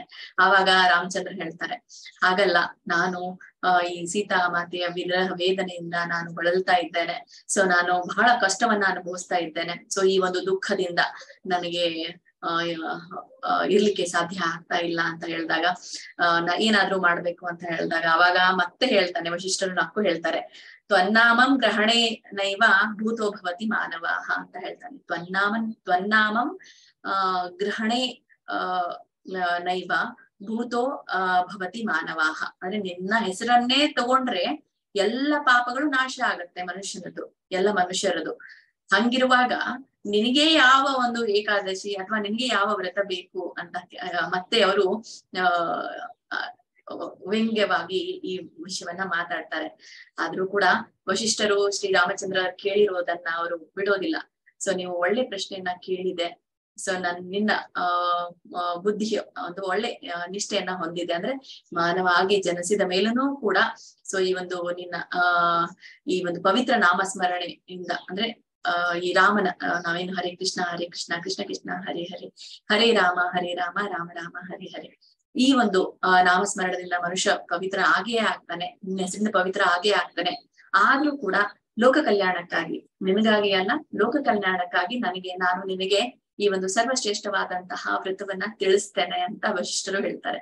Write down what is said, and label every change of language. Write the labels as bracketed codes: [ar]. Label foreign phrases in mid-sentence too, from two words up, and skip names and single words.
[kn] ಆವಾಗ ರಾಮಚಂದ್ರ ಹೇಳ್ತಾರೆ, ಹಾಗಲ್ಲ, ನಾನು ಈ ಸೀತಾ ಮಾತೆಯ ವಿರಹ ವೇದನೆಯಿಂದ ನಾನು ಬಳಲ್ತಾ ಇದ್ದೇನೆ. ಸೊ ನಾನು ಬಹಳ ಕಷ್ಟವನ್ನ ಅನುಭವಿಸ್ತಾ ಇದ್ದೇನೆ. ಸೊ ಈ ಒಂದು ದುಃಖದಿಂದ ನನಗೆ ಇರ್ಲಿಕ್ಕೆ ಸಾಧ್ಯ ಆಗ್ತಾ ಇಲ್ಲ ಅಂತ ಹೇಳಿದಾಗ ಏನಾದ್ರೂ ಮಾಡ್ಬೇಕು ಅಂತ ಹೇಳಿದಾಗ ಅವಾಗ ಮತ್ತೆ ಹೇಳ್ತಾನೆ, ವಶಿಷ್ಠರು ನಕ್ಕು ಹೇಳ್ತಾರೆ, [sa] ತ್ವನ್ನಾಮಂ ಗ್ರಹಣೆ ನೈವ ಭೂತೋ ಭವತಿ ಮಾನವಾಹ [kn] ಅಂತ ಹೇಳ್ತಾನೆ. [sa] ತ್ವನ್ನಾಮಂ ಗ್ರಹಣೆ ನೈವ ಭೂತೋ ಭವತಿ ಮಾನವಾಹ [kn] ಅಂದ್ರೆ ನಿನ್ನ ಹೆಸರನ್ನೇ ತಗೊಂಡ್ರೆ ಎಲ್ಲ ಪಾಪಗಳು ನಾಶ ಆಗತ್ತೆ ಎಲ್ಲ ಮನುಷ್ಯರದು. ಹಂಗಿರುವಾಗ ನಿನಗೆ ಯಾವ ಒಂದು ಏಕಾದಶಿ ಅಥವಾ ನಿನಗೆ ಯಾವ ವ್ರತ ಬೇಕು ಅಂತ ಮತ್ತೆ ಅವರು ವ್ಯಂಗ್ಯವಾಗಿ ಈ ವಿಷಯವನ್ನ ಮಾತಾಡ್ತಾರೆ. ಆದ್ರೂ ಕೂಡ ವಶಿಷ್ಠರು ಶ್ರೀರಾಮಚಂದ್ರ ಕೇಳಿರೋದನ್ನ ಅವರು ಬಿಡೋದಿಲ್ಲ. ಸೊ ನೀವು ಒಳ್ಳೆ ಪ್ರಶ್ನೆಯನ್ನ ಕೇಳಿದೆ, ಸೊ ನಿನ್ನ ಬುದ್ಧಿಯ ಒಂದು ಒಳ್ಳೆ ನಿಷ್ಠೆಯನ್ನ ಹೊಂದಿದೆ, ಅಂದ್ರೆ ಮಾನವಾಗಿ ಜನಿಸಿದ ಮೇಲೂ ಕೂಡ ಸೊ ಈ ಒಂದು ನಿನ್ನ ಈ ಒಂದು ಪವಿತ್ರ ನಾಮಸ್ಮರಣೆಯಿಂದ ಅಂದ್ರೆ ಈ ರಾಮನ ನಾವೇನು [sa] ಹರೇ ಕೃಷ್ಣ ಕೃಷ್ಣ ಕೃಷ್ಣ ಹರೇ ಹರೇ, ಹರೇ ರಾಮ ರಾಮ ರಾಮ ಹರೇ ಹರೇ, [kn] ಈ ಒಂದು ನಾಮಸ್ಮರಣದಿಂದ ಮನುಷ್ಯ ಪವಿತ್ರ ಆಗೇ ಆಗ್ತಾನೆ, ನಿನ್ನ ಹೆಸರಿಂದ ಪವಿತ್ರ ಆಗೇ ಆಗ್ತಾನೆ. ಆದ್ರೂ ಕೂಡ ಲೋಕ ಕಲ್ಯಾಣಕ್ಕಾಗಿ, ನಿನಗಾಗಿ ಅಲ್ಲ, ಲೋಕ ಕಲ್ಯಾಣಕ್ಕಾಗಿ ನಾನು ನಿನಗೆ ಈ ಒಂದು ಸರ್ವಶ್ರೇಷ್ಠವಾದಂತಹ ವ್ರತವನ್ನ ತಿಳಿಸ್ತೇನೆ ಅಂತ ವಶಿಷ್ಠರು ಹೇಳ್ತಾರೆ.